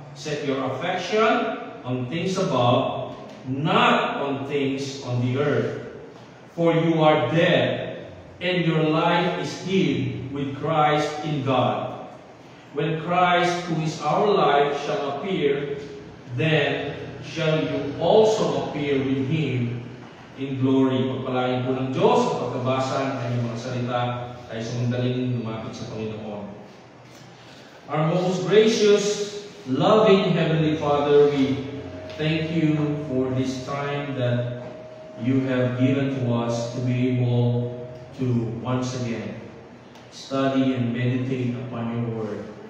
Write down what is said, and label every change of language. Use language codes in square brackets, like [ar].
[en] Set your affection on things above, not on things on the earth. For you are dead, and your life is hid with Christ in God. When Christ, who is our life, shall appear, then shall you also appear with Him in glory. [tl] Pagpalain po ng Diyos ang pagkabasa ng kanyang mga salita ay sumundaling lumapit sa Panginoon. [en] Our most gracious, loving Heavenly Father, we thank you for this time that you have given to us to be able to once again study and meditate upon your word.